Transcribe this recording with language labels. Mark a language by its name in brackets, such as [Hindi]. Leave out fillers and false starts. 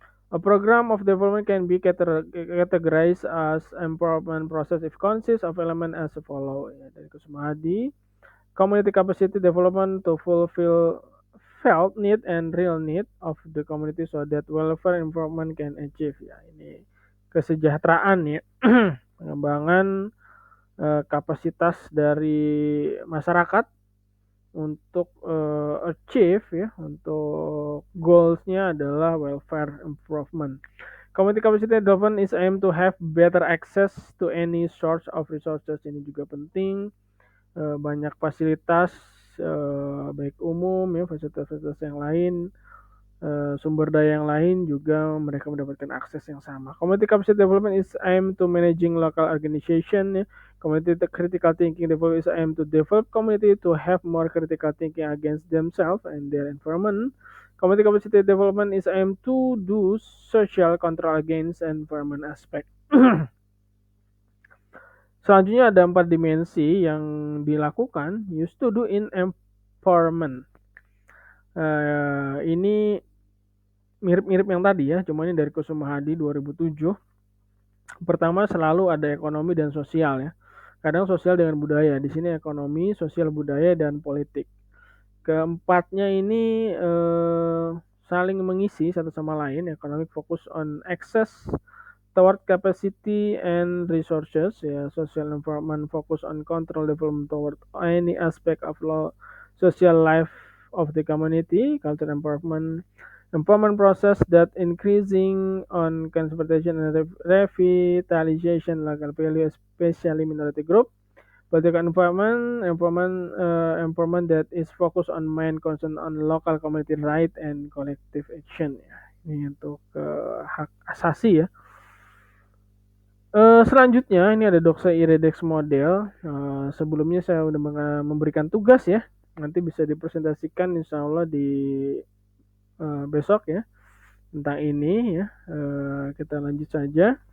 [English] A program of development can be categorized as empowerment process if consists of elements as follow. [Indonesian] Ya, dari [English] Kusumadi, community capacity development to fulfill felt need and real need of the community so that welfare improvement can achieve. [Indonesian] Ya, ini kesejahteraan ya, pengembangan kapasitas dari masyarakat untuk [English] achieve [Indonesian] ya, untuk goalsnya adalah [English] welfare improvement. Community capacity development is aimed to have better access to any source of resources. [Indonesian] Ini juga penting, banyak fasilitas baik umum ya, fasilitas-fasilitas yang lain, sumber daya yang lain juga mereka mendapatkan akses yang sama. [English] Community capacity development is aimed to managing local organization ya. Community critical thinking development is aimed to develop community to have more critical thinking against themselves and their environment. Community capacity development is aimed to do social control against environment aspect. [Indonesian] Selanjutnya ada 4 dimensi yang dilakukan [English] used to do in empowerment. [Indonesian] Ini mirip-mirip yang tadi ya, cuma ini dari Kusumahadi 2007. Pertama, selalu ada ekonomi dan sosial ya. Kadang sosial dengan budaya. Di sini ekonomi, sosial, budaya, dan politik. Keempatnya ini saling mengisi satu sama lain. [English] Economic focus on access toward capacity and resources ya. Social environment focus on control development toward any aspect of social life of the community. Culture empowerment process that increasing on conservation and revitalization local value, especially minority group. Political empowerment that is focused on main concern on local community right and collective action ya. [Indonesian] Ini untuk hak asasi ya. Selanjutnya ini ada Doxa Iridex model. Sebelumnya saya sudah memberikan tugas ya. Nanti bisa dipresentasikan insya Allah di besok ya tentang ini ya. Kita lanjut saja.